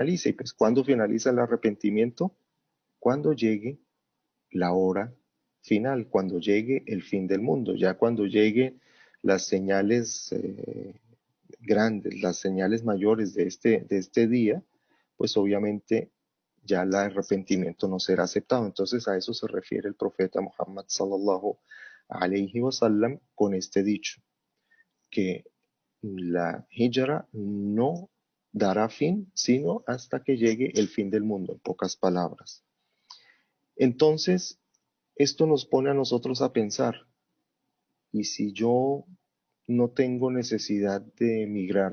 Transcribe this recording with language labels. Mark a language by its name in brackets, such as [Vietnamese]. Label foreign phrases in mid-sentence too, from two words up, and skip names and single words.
[Spanish] Y pues, ¿cuándo finaliza el arrepentimiento? Cuando llegue la hora final, cuando llegue el fin del mundo, ya cuando lleguen las señales grandes, las señales mayores de este día, pues obviamente ya el arrepentimiento no será aceptado. Entonces a eso se refiere el profeta Muhammad [Arabic] صلى الله عليه وسلم [Spanish] con este dicho, que la hijra no dará fin sino hasta que llegue el fin del mundo, en pocas palabras. Entonces, esto nos pone a nosotros a pensar, ¿y si yo no tengo necesidad de emigrar?